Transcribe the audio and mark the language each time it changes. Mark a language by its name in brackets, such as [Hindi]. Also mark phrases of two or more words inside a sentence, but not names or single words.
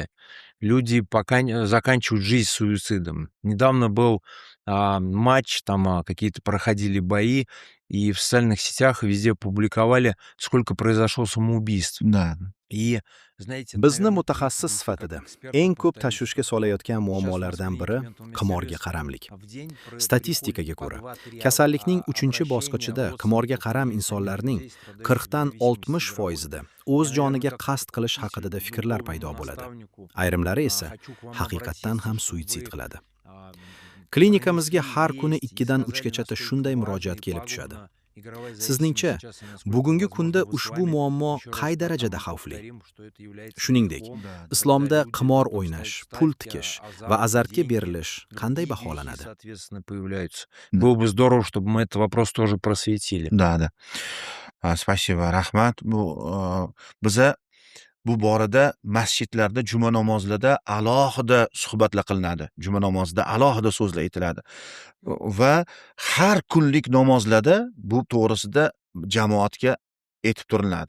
[Russian] Люди пока заканчивают жизнь суицидом. Недавно был матч, там какие-то проходили бои, и в социальных сетях везде публиковали, сколько произошло самоубийств. Да. И, знаете, [Uzbek] Bizni [Russian] наверное, [Uzbek] mutaxassis [Russian] если как [Uzbek] sifatida [Russian] экспертов [Uzbek] eng ko'p [Russian] повторить, [Uzbek] tashvishga [Russian] что [Uzbek] solayotgan [Russian] сейчас на [Uzbek] muammolardan [Russian] свои [Uzbek] biri [Russian] комментарии [Uzbek] qimorga [Russian] сервисы [Uzbek] qaramlik. [Russian] в день [Uzbek] Statistikaga [Russian] приходит по [Uzbek] ko'ra, [Russian] 2-3 [Uzbek] kasallikning 3-chi [Russian] обращения [Uzbek] bosqichida qimorga [Russian] родственников [Uzbek] qaram [Russian] или самих [Uzbek] insonlarning [Russian] людей, страдающих [Uzbek] 40dan [Russian] зависимости [Uzbek] 60 [Russian] игровой. [Uzbek] foizida o'z [Russian] Я, наверное, [Uzbek] joniga [Russian] как [Uzbek] qasd qilish [Russian] учитель, [Uzbek] haqida fikrlar [Russian] духовному [Uzbek] paydo bo'ladi. [Russian] наставнику [Uzbek] Ayrimlari esa [Russian] хочу к вам [Uzbek] haqiqatdan [Russian] обратиться, [Uzbek] ham [Russian] чтобы [Uzbek] suitsid [Russian] вы [Uzbek] qiladi. [Russian] а, [Uzbek] Klinikamizga [Russian] пронесли [Uzbek] har kuni [Russian] весть и [Uzbek] 2dan [Russian] сказали, [Uzbek] 3gacha [Russian] насколько [Uzbek] shunday [Russian] важно [Uzbek] murojaat [Russian] и [Uzbek] kelib tushadi. [Russian] пагубно игровая зависимость [Uzbek] Sizningcha, [Russian] сейчас и насколько, [Uzbek] bugungi kunda [Russian] возможно, вы с [Uzbek] ushbu [Russian] вами [Uzbek] muammo [Russian] еще раз [Uzbek] qay darajada [Russian] потому [Uzbek] xavfli? [Russian] повторим, что это является [Uzbek] Shuningdek, [Russian] грехом, Да. [Uzbek] islomda [Russian] когда люди [Uzbek] qimor [Russian] готовы [Uzbek] o'ynash, [Russian] ставить [Uzbek] pul [Russian] ставки, [Uzbek] tikish va [Russian] азарт, [Uzbek] azartga [Russian] деньги, [Uzbek] berilish qanday [Russian] другие вещи, [Uzbek] baholanadi? [Russian] соответственно, появляются. Да. Было бы здорово, чтобы мы этот вопрос тоже просветили. Да. Spasibo, [Uzbek] rahmat. Biza bu borada masjidlarda juma namozlarida alohida suhbatlar qilinadi. Juma namozida alohida so'zlar aytiladi. Va har kunlik namozlarda bu to'g'risida jamoatga aytib turiladi.